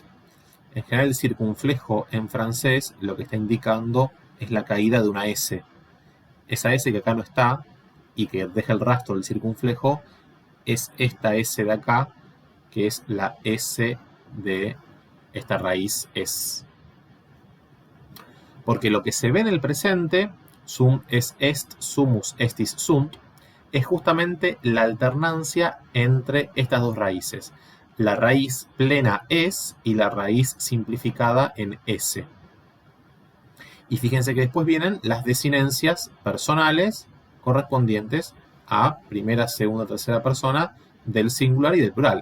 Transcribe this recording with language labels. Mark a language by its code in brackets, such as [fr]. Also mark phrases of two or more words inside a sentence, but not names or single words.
[es] En general, el circunflejo en francés lo que está indicando es la caída de una S. Esa S que acá no está y que deja el rastro del circunflejo es esta S de acá, que es la S de esta raíz es. Porque lo que se ve en el presente, [la] sum es est, sumus estis sunt, [es] es justamente la alternancia entre estas dos raíces. La raíz plena es y la raíz simplificada en S. Y fíjense que después vienen las desinencias personales correspondientes a primera, segunda, tercera persona del singular y del plural.